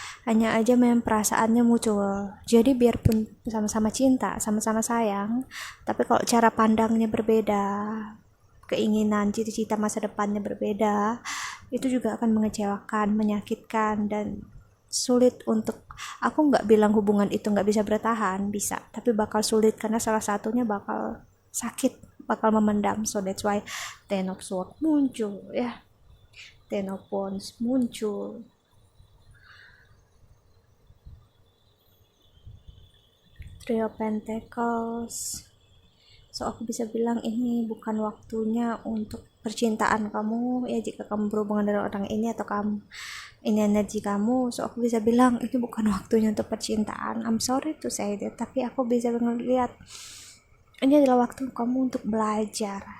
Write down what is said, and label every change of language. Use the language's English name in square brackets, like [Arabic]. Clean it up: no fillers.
[Indonesian] Hanya aja memang perasaannya muncul, jadi biarpun sama-sama cinta, sama-sama sayang, tapi kalau cara pandangnya berbeda, keinginan, cita-cita masa depannya berbeda, itu juga akan mengecewakan, menyakitkan, dan sulit untuk, aku nggak bilang hubungan itu nggak bisa bertahan, bisa, tapi bakal sulit karena salah satunya bakal sakit, bakal memendam. [English] So that's why [Indonesian] Ten of Swords muncul ya, Ten of Wands muncul, Three of Pentacles. So aku bisa bilang ini bukan waktunya untuk percintaan kamu ya, jika kamu berhubungan dengan orang ini atau kamu ini energi kamu. So aku bisa bilang ini bukan waktunya untuk percintaan. [English] I'm sorry to say that, [Indonesian] tapi aku bisa ngeliat ini adalah waktu kamu untuk belajar.